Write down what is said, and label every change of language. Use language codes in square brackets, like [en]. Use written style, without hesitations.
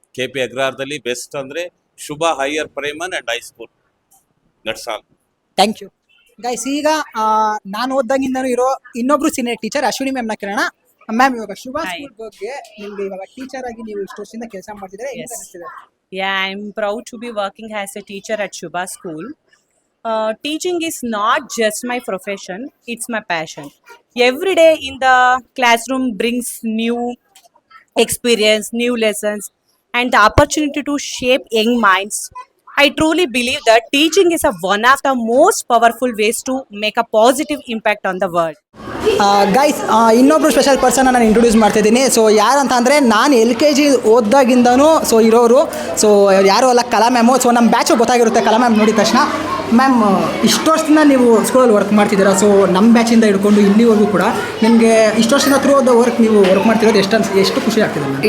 [kn] KP ಅಗ್ರಹಾರದಲ್ಲಿ best ಅಂದರೆ Shubha higher primary and high school. [en] That's all. Thank you guys. [kn] ಈಗ ನಾನು ಓದ್ದಾಗಿಂದನೂ ಇರೋ ಇನ್ನೊಬ್ರು ಸೀನಿಯರ್ ಟೀಚರ್ ಅಶ್ವಿನಿ ಮ್ಯಾಮ್ನ ಕೇಳೋಣ. ಮ್ಯಾಮ್ ಇವಾಗ ಶುಭಾ [en] Hi. [kn] ಸ್ಕೂಲ್ ಬಗ್ಗೆ ನಿಮ್ಗೆ ಇವಾಗ ಟೀಚರ್ ಆಗಿ ನೀವು ಇಷ್ಟು ವರ್ಷದಿಂದ ಕೆಲಸ ಮಾಡ್ತಿದ್ರೆ ಹೆಂಗ್ [en] Yes. [kn] ಅನಿಸ್ತಿದೆ? [en] Yeah, I'm proud to be working as a teacher at Shubha School. Teaching is not just my profession, it's my passion. Every day in the classroom brings new experience, new lessons, and the opportunity to shape young minds. I truly believe that teaching is one of the most powerful ways to make a positive impact on the world. [kn] Guys ಇನ್ನೊಬ್ರು special person ನಾನು introduce ಮಾಡ್ತಿದ್ದೀನಿ. So ಯಾರಂತ ಅಂದರೆ ನಾನು LKG ಓದ್ದಾಗಿಂದನೂ so ಇರೋರು. So ಯಾರು ಅಲ್ಲ, ಕಲಾ ಮ್ಯಾಮು. ಸೊ ನಮ್ಮ ಬ್ಯಾಚು ಗೊತ್ತಾಗಿರುತ್ತೆ ಕಲಾ ಮ್ಯಾಮ್ ನೋಡಿದ ತಕ್ಷಣ. ಮ್ಯಾಮ್ ಇಷ್ಟು ವರ್ಷದಿಂದ ನೀವು ಸ್ಕೂಲಲ್ಲಿ ವರ್ಕ್ ಮಾಡ್ತಿದ್ದೀರಾ. ಸೊ ನಮ್ಮ ಬ್ಯಾಚಿಂದ ಹಿಡ್ಕೊಂಡು ಇಲ್ಲಿವರೆಗೂ ಕೂಡ ನಿಮಗೆ ಇಷ್ಟು ವರ್ಷದಿಂದ ಥ್ರೂ ದ ವರ್ಕ್ ನೀವು ವರ್ಕ್ ಮಾಡ್ತಿರೋದು ಎಷ್ಟು ಖುಷಿ ಆಗ್ತಿದೆ ಮ್ಯಾಮ್?